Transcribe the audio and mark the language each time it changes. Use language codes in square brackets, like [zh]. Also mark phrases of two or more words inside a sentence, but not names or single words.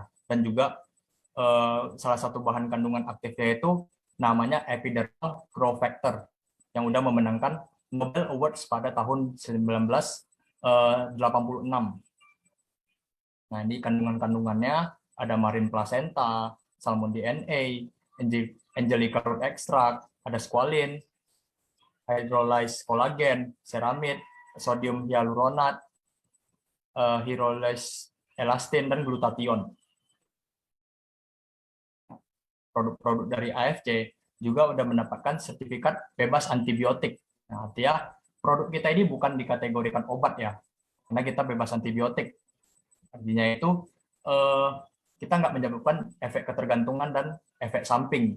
[id] Dan juga salah satu bahan kandungan aktifnya itu namanya [en] epidermal growth factor [id] yang udah memenangkan [en] Nobel Awards [id] pada tahun 1986. Nah, ini kandungan-kandungannya ada [en] marine placenta, salmon DNA, angelica root extract, ada squalene, hydrolyzed collagen, ceramide, sodium hyaluronat, hydrolyzed elastin, [id] dan glutathione. Produk-produk dari AFC juga sudah mendapatkan sertifikat bebas antibiotik. Nah, artinya produk kita ini bukan dikategorikan obat ya, karena kita bebas antibiotik. Artinya itu kita nggak menyebabkan efek ketergantungan dan efek samping.